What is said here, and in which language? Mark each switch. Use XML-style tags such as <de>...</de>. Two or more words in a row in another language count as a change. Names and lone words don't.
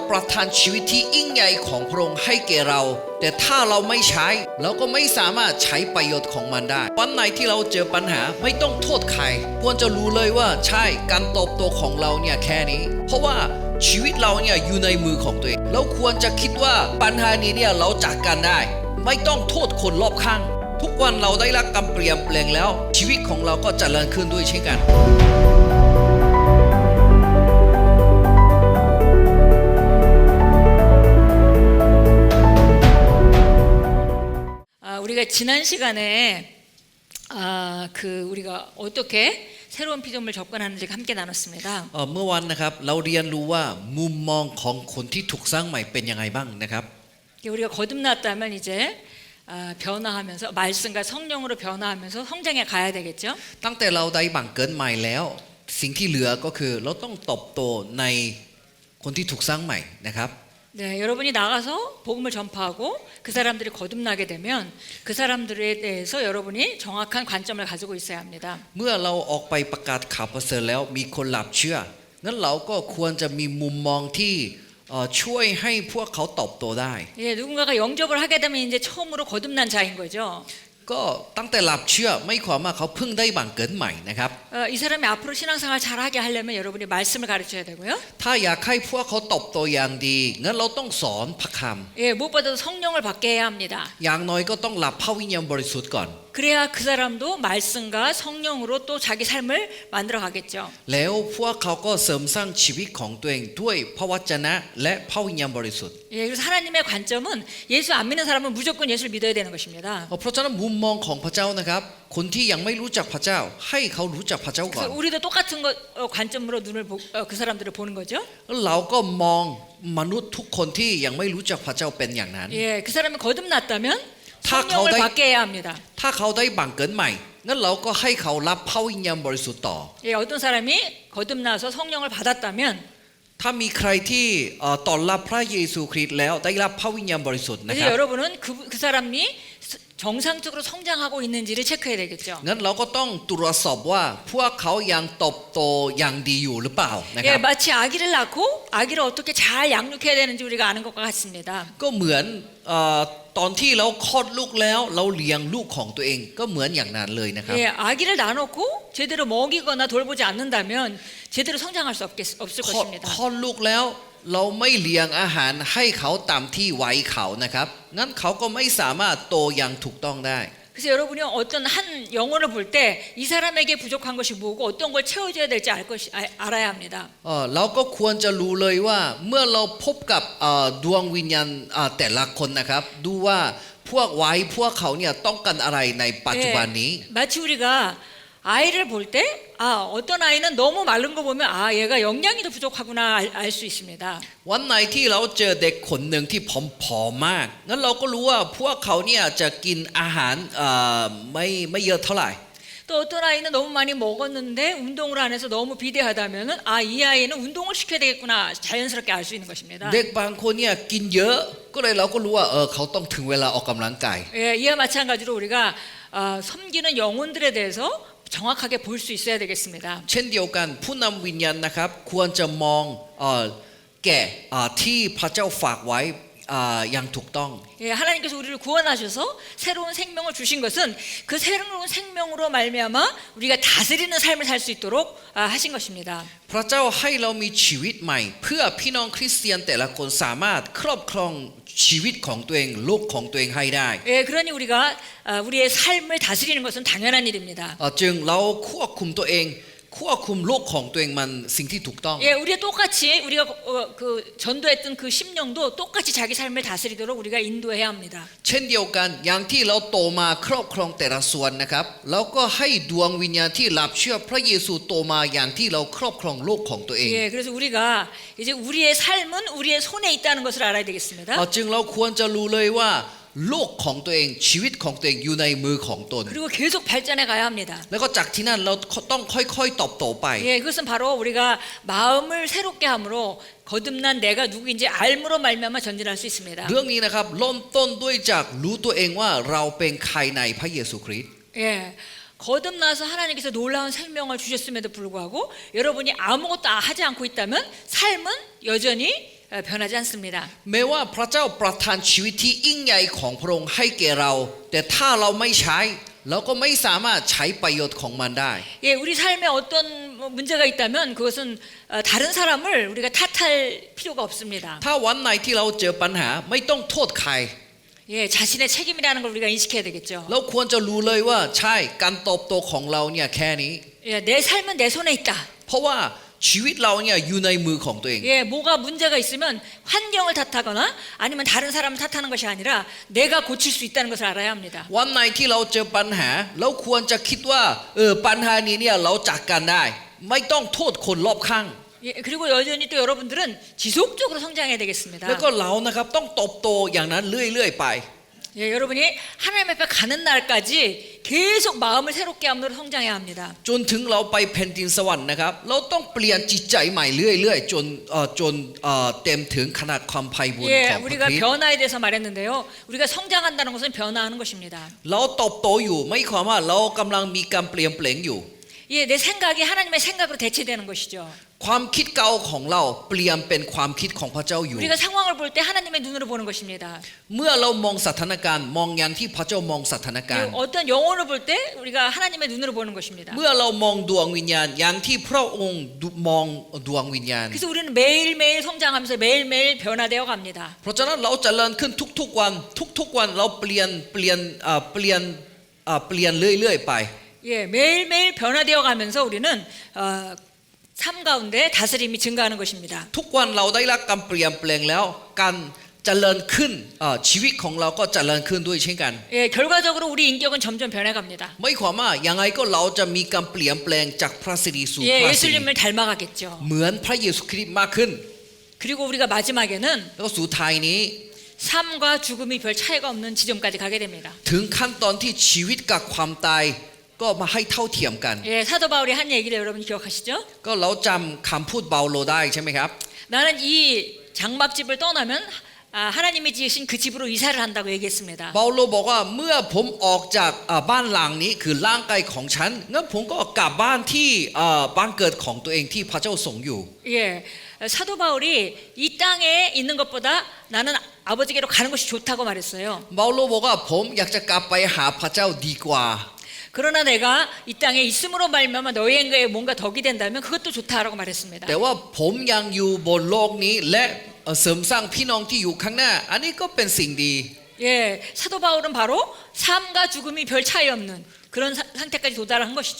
<th>ประทานชีวิตที่ยิ่งใหญ่ของพระองค์ให้แก่เราแต่ถ้าเราไม่ใช้เราก็ไม่สามารถใช้ประโยชน์ของมันได้วันไหนที่เราเจอปัญหาไม่ต้องโทษใครควรจะรู้เลยว่าใช่การเติบโตของเราเนี่ยแค่นี้เพราะว่าชีวิตเราเนี่ยอยู่ในมือของตัวเองเราควรจะคิดว่าปัญหานี้เนี่ยเราจัดการได้ไม่ต้องโทษคนรอบข้างทุกวันเราได้รับการเปลี่ยนแปลงแล้วชีวิตของเราก็เจริญขึ้นด้วยเช่นกัน</th> <ko>우리가 지난 시간에 우리가 어떻게 새로운 피조물 접근하는지 함께 나눴습니다.</ko> <th>เมื่อวันนะครับเราเรียนรู้ว่ามุมมองของคนที่ถูกสร้างใหม่เป็นยังไงบ้างนะครับ</th> <ko>우리가 거듭났다면 이제 변화하면서 말씀과 성령으로 변화하면서 성장해 가야 되겠죠.</ko> <th>ตั้งแต่เราได้บังเกิดใหม่แล้วสิ่งที่เหลือก็คือเราต้องเติบโตในคนที่ถูกสร้างใหม่นะครับ</th> <ko>네, 여러분이 나가서 복음을 전파하고 그 사람들이 거듭나게 되면 그 사람들에 대해서 여러분이 정확한 관점을 가지고 있어야 합니다.</ko> <th>เมื่อเราออกไปประกาศข่าวประเสริฐแล้วมีคนรับเชื่องั้นเราก็ควรจะมีมุมมองที่ช่วยให้พวกเขาเติบโตได้</th> <ko>예, 누군가가 영접을 하게 되면 이제 처음으로 거듭난 자인 거죠.</ko> <th>ก็ตั้งแต่รับเชื่อไม่ความว่าเขาเพิ่งได้บังเกิดใหม่นะครับ</th> <ko>이 사람이 앞으로 신앙생활 잘하게 하려면 여러분이 말씀을 가르쳐야 되고요.</ko> <th>ถ้าอยากให้พวกเขาเติบโตอย่างดีงั้นเราต้องสอนพระคำ</th> <ko>예, 무엇보다도 성령을 받게 해야 합니다.</ko> <th>อย่างน้อยก็ต้องรับพระวิญญาณบริสุทธิ์ก่อน</th> <ko>그래야 그 사람도 말씀과 성령으로 또 자기 삶을 만들어 가겠죠.</ko> <th>แล้วพวกเขาก็เสริมสร้างชีวิตของตัวเองด้วยพระวจนะและพระวิญญาณบริสุทธิ์</th> <ko>예, 그래서 하나님의 관점은 예수 안 믿는 사람은 무조건 예수를 믿어야 되는 것입니다.</ko> <th>เพราะฉะนั้นมุมมองของพระเจ้านะครับคนที่ยังไม่รู้จักพระเจ้าให้เขารู้จักพระเจ้าก่อน</th> <ko>그래서 우리도 똑같은 관점으로 그 사람들을 보는 거죠.</ko> <th>เราก็มองมนุษย์ทุกคนที่ยังไม่รู้จักพระเจ้าเป็นอย่างนั้น</th> <ko>예, 그 사람이 거듭났다면 성령을 받게 해야 합니다.</ko> <th>ถ้าเขาได้บังเกิดใหม่งั้นเราก็ให้เขารับพระวิญญาณบริสุทธิ์ต่อ</th> <ko>예, 어떤 사람이 거듭나서 성령을 받았다면</ko> <th>ถ้ามีใครที่ต้อนรับพระเยซูคริสต์แล้วได้รับพระวิญญาณบริสุทธิ์นะค</th> <ko>이제</ko> <th>รับ</th> <ko>여러분은 그 사람이 정상적으로 성장하고 있는지를 체크해야 되겠죠.</ko> <th>งั้นเราก็ต้องตรวจสอบว่าพวกเขายังเติบโตอย่างดีอยู่หรือเปล่านะค</th> <ko>예,</ko> <th>รับ</th> <ko>마치 아기를 낳고 아기를 어떻게 잘 양육해야 되는지 우리가 아는 것과 같습니다.</ko> <th>ก็เหมือนตอนที่เราคลอดลูกแล้วเราเลี้ยงลูกของตัวเองก็เหมือนอย่างนั้นเลยนะครับ</th> <ko>예, 아기를 낳아놓고 제대로 먹이거나 돌보지 않는다면 제대로 성장할 수 없을</ko> <th>คลอด</th> <ko>것입니다.</ko> <th>ลูกแล้วเราไม่เลี้ยงอาหารให้เขาตามที่วัยเขานะครับงั้นเขาก็ไม่สามารถโตอย่างถูกต้องได้</th> <ko>그래서 여러분이 어떤 한 영혼을 볼 때 이 사람에게 부족한 것이 뭐고 어떤 걸 채워줘야 될지 알아야 합니다.</ko> <th>เราก็ควรจะรู้เลยว่าเมื่อเราพบกับดวงวิญญาณแต่ละคนนะครับดูว่าพวกเขาเนี่ยต้องการอะไรในปัจจุบันนี้</th> <ko>예, 마치 우리가 아이를 볼 때 어떤 아이는 너무 마른 거 보면 얘가 영양이 더 부족하구나 알 수 있습니다.</ko> <th>วันไหนที่เราเจอเด็กคนหนึ่งที่ผอมมากงั้นเราก็รู้ว่าพวกเขาเนี่ยจะกินอาหารไม่เยอะเท่าไหร่</th> <ko>또 어떤 아이는 너무 많이 먹었는데 운동을 안 해서 너무 비대하다면은 이 아이는 운동을 시켜야 되겠구나 자연스럽게 알 수 있는 것입니다.</ko> <th>เด็กบางคนเนี่ยกินเยอะก็เลยเราก็รู้ว่าเขาต้องถึงเวลาออกกำลังกาย</th> <ko>예, 이와 마찬가지로 우리가 섬기는 영혼들에 대해서 정확하게 볼 수 있어야 되겠습니다.</ko> <th>เช่นเดียวกันผู้นำวิญญาณนะครับควรจะมองแก่ที่พระเจ้าฝากไว้อย่างถูกต้อง</th> <ko>예, 하나님께서 우리를 구원하셔서 새로운 생명을 주신 것은 그 새로운 생명으로 말미암아 우리가 다스리는 삶을 살 수 있도록 하신 것입니다.</ko> <th>พระเจ้าให้เรามีชีวิตใหม่เพื่อพี่น้องคริสเตียนแต่ละคนสามารถครอบครองชีวิตของตัวเองโลกของตัวเองให้ได้</th> <ko>예, 그러니 우리가 우리의 삶을 다스리는 것은 당연한 일입니다.</ko> <th>จึงเราควบคุมตัวเองควบคุมโลกของตัวเองมันสิ่งที่ถูกต้อง</th> <ko>예, 우리가 똑같이 우리가 그 전도했던 그 심령도 똑같이 자기 삶을 다스리도록 우리가 인도해야 합니다.</ko> <th>เช่นเดียวกันอย่างที่เราโตมาครอบครองแต่ละส่วนนะครับเราก็ให้ดวงวิญญาณที่รับเชื่อพระเยซูโตมาอย่างที่เราครอบครองโลกของตัวเอง</th> <ko>예, 그래서 우리가 이제 우리의 삶은 우리의 손에 있다는 것을 알아야 되겠습니다.</ko> <th>จึงเราควรจะรู้เลยว่าโลกของตัวเองชีวิตของตัวเองอยู่ในมือของตน</th> <ko>그리고 계속 발전해 가야 합니다.</ko> <th>แล้วก็จากที่นั่นเราต้องค่อยๆเติบโตไป</th> <ko>예, 그것은 바로 우리가 마음을 새롭게 함으로 거듭난 내가 누구인지 알므로 말미암아 전진할 수 있습니다.</ko> <th>เรื่องนี้นะครับเริ่มต้นด้วยจากรู้ตัวเองว่าเราเป็นใครในพระเยซูคริสต์</th> <ko>예, 예, 거듭나서 하나님께서 놀라운 생명을 주셨음에도 불구하고 여러분이 아무것도 하지 않고 있다면 삶은 여전히 변하지 않습니다.</ko> <th>แม้ว่าพระเจ้าประทานชีวิตที่ยิ่งใหญ่ของพระองค์ให้แก่เราแต่ถ้าเราไม่ใช้เราก็ไม่สามารถใช้ประโยชน์ของมันได้</th> <ko>예, 우리 삶에 어떤 문제가 있다면 그것은 다른 사람을 우리가 탓할 필요가 없습니다.</ko> <th>ถ้าวันไหนที่เราเจอปัญหาไม่ต้องโทษใคร</th> <ko>예, 자신의 책임이라는 걸 우리가 인식해야 되겠죠.</ko> <th>เราควรจะรู้เลยว่าใช่การเติบโตของเราเนี่ยแค่นี้</th> <ko>예, 내 삶은 내 손에 있다.</ko> <th>เพราะว่าชีวิตเราเนี่ยอยู่ในมือของตัวเอง</th> <ko>예, 뭐가 문제가 있으면 환경을 탓하거나 아니면 다른 사람을 탓하는 것이 아니라 내가 고칠 수 있다는 것을 알아야 합니다.</ko> <th>วันไหนที่เราเจอปัญหาเราควรจะคิดว่าปัญหานี้เนี่ยเราจัดการได้ไม่ต้องโทษคนรอบข้าง</th> <ko>예, 그리고 여전히 또 여러분들은 지속적으로 성장해야 되겠습니다.</ko> <th>แล้วก็เรานะครับต้องเติบโตอย่างนั้นเรื่อยๆไป</th> <ko>예, 여러분이 하나님 앞에 가는 날까지 계속 마음을 새롭게 함으로 성장해야 합니다.</ko> <th>จนถึงเราไปแผ่นดินสวรรค์นะครับเราต้องเปลี่ยนจิตใจใหม่เรื่อยๆจนเต็มถึงขนาดความไพบูลย์</th> <ko>예,</ko> <th>ของพระ</th> <ko>우리가</ko> <th>คริสต์</th> <ko>변화에 대해서 말했는데요. 우리가 성장한다는 것은 변화하는 것입니다.</ko> <th>เราเติบโตอยู่ไม่ความว่าเรากำลังมีการเปลี่ยนแปลงอยู่</th> <ko>예, 내 생각이 하나님의 생각으로 대체되는 것이죠.</ko> <th>ความคิดเก่าของเราเปลี่ยนเป็นความคิดของพระเจ้าอยู่</th> <ko>우리가 상황을 볼 때 하나님의 눈으로 보는 것입니다.</ko> <th>เมื่อเรามองสถานการณ์มองอย่างที่พระเจ้ามองสถานการณ์</th> <ko>어떤 영혼을 볼 때 우리가 하나님의 눈으로 보는 것입니다.</ko> <th>เมื่อเรามองดวงวิญญาณอย่างที่พระองค์มองดวงวิญญาณ</th> <ko>그래서 우리는 매일매일 성장하면서 매일매일 변화되어 갑니다.</ko> <th>เพราะฉะนั้นเราเจริญขึ้นทุกๆวันเราเปลี่ยนเรื่อยๆไป</th> <ko>예, 매일매일 변화되어 가면서 우리는 삶 가운데 다스림이 증가하는 것입니다.</ko> <th>ทุกวันเราได้รับการเปลี่ยนแปลงแล้วการเจริญขึ้นชีวิตของเราก็เจริญขึ้นด้วยเช่นกัน</th> <ko>예, 결과적으로 우리 인격은 점점 변해 갑니다.</ko> <th>ไม่ความว่ายังไงก็เราจะมีการเปลี่ยนแปลงจากพระสิริสู่</th> <ko>예,</ko> <th>พระสิริ</th> <ko>예수님을 닮아가겠죠.</ko> <th>เหมือนพระเยซูคริสต์มากขึ้น</th> <ko>그리고 우리가 마지막에는</ko> <th>แล้วก็สุดท้ายนี้</th> <ko>삶과 죽음이 별 차이가 없는 지점까지 가게 됩니다.</ko> <th>ถึงขั้นตอนที่ชีวิตกับความตายก็มาให้เท่าเทียมกัน</th> <ko>예, 사도 바울이 한 얘기를 여러분 기억하시죠?</ko> <th>ก็เราจำคำพูดเปาโลได้ใช่ไหมครับ</th> <ko>나는 이 장막집을 떠나면 하나님이 지으신 그 집으로 이사를 한다고 얘기했습니다.</ko> <th>เปาโลบอกว่าเมื่อผมออกจากบ้านหลังนี้คือร่างกายของฉันงั้นผมก็กลับบ้านที่บ้านเกิดของตัวเองที่พระเจ้าส่งอยู่</th> <ko>예, 사도 바울이 이 땅에 있는 것보다 나는 아버지께로 가는 것이 좋다고 말했어요.</ko> <th>เปาโลบอกว่าผมอยากจะกลับไปหาพระเจ้าดีกว่า</th> <ko>그러나 내가 이 땅에 있음으로 말미암아 너희에게 뭔가 덕이 된다면 그것도 좋다라고 말했습니다.</ko> <th>แต่ว่าผมยังอยู่บนโลกนี้และเสริมสร้างพี่น้องที่อยู่ข้างหน้าอันนี้ก็เป็นสิ่งดี</th> <ko>예, 사도 바울은 바로 삶과 죽음이 별 차이 없는 그런 상태까지 도달한 것이죠.</ko>